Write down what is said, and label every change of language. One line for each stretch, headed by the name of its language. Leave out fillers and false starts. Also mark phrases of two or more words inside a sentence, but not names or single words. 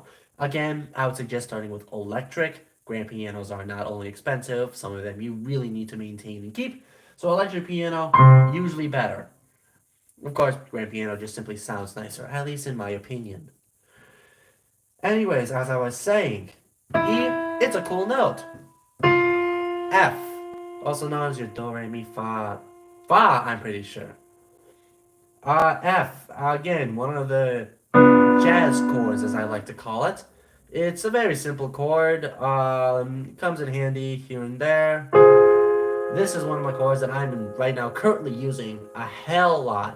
English: Again, I would suggest starting with electric. Grand pianos are not only expensive, some of them you really need to maintain and keep. So electric piano, usually better. Of course, grand piano just simply sounds nicer, at least in my opinion. Anyways, as I was saying, E, it's a cool note. F, also known as your do, re, mi, fa. Fa, I'm pretty sure. F, again, one of the jazz chords, as I like to call it. It's a very simple chord. Comes in handy here and there. This is one of my chords that I'm right now currently using a hell lot.